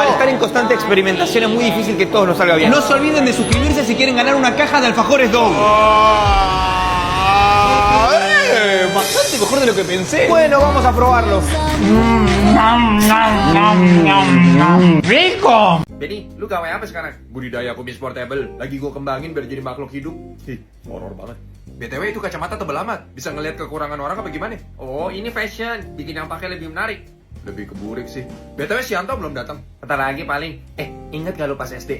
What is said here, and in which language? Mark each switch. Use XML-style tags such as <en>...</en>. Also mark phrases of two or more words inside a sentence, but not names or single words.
<es>Al estar en constante experimentación es muy difícil que todo nos salga bien. No se olviden de suscribirse si quieren ganar una caja de alfajores Dough. Bastante mejor de lo que pensé. Bueno, vamos a probarlo. ¡Rico!</es> <id>Benny, lu gawe apa sekarang? Budidaya kumis portable. Lagi gua kembangin biar jadi makhluk hidup. Horor banget. BTW itu kacamata tebel amat. Bisa ngelihat kekurangan orang apa gimana? Oh, ini fashion. Bikin yang pakai lebih menarik. Lebih keburik sih. BTW Sianto belum datang. Bentar lagi paling. Ingat gak lu pas SD?</id>